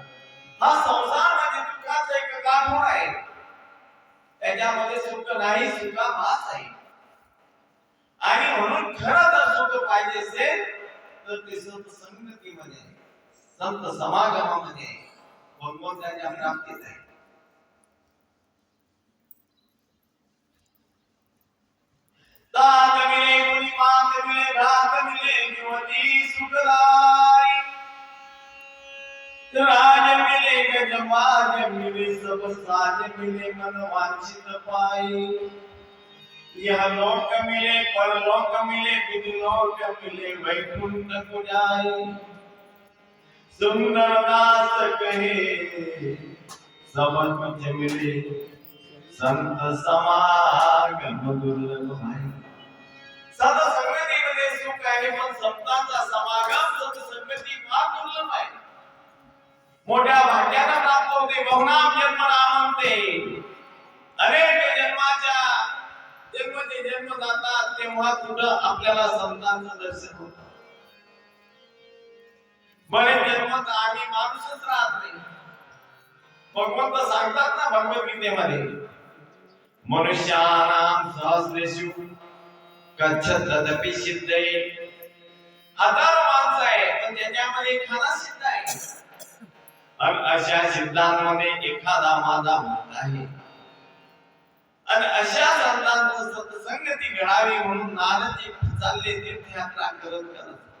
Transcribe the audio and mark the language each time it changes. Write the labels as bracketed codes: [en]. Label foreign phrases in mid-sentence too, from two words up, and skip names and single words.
[mr] हा संसार म्हणजे दुःखाचा एक गाभा आहे. त्याच्यामध्ये सुख नाही, सुखाभास आहे. आणि म्हणून खरं जर सुख पाहिजे असेल तर ते संत संगतीमध्ये, संत समागमामध्ये, भगवंताच्या प्राप्तीत आहे. [hi] तात मिले मुनी मात मिले भ्रात मिले युवती सुखदाई. राज मिले गजमाज मिले सब साज मिले मन वांछित पाई. यह लोक मिले परलोक मिले विदुलोक मिले वैकुंठ को जाए. सुंदर दास कहे सब कुछ मिले संत समागम दुर्लभ भाई. [mr] संत संगतीमध्ये सुख आहे, पण संतांचा समागम संत संगती फार दुर्लभ आहे. मोठ्या भाग्याने प्राप्त होते. [sa] बहुनाम जन्म नामंते. [mr] अनेक जन्म जातात तेव्हा कुठं आपल्याला संतांचं दर्शन होतं. बरेच जन्म तर आम्ही माणूसच राहत नाही, भगवंत सांगतात ना भगवद्गीतेमध्ये, [sa] मनुष्यानां सहस्रेषु गच्छत तदपि सिद्धे. [mr] हजारो माणसं आहे पण त्याच्यामध्ये एखादा सिद्ध आहे. आणि अशा सिद्धांमध्ये एखादा माझा भक्त आहे. आणि अशा संतांचं सत्संगती घडावी म्हणून नारद चालले तीर्थयात्रा करत.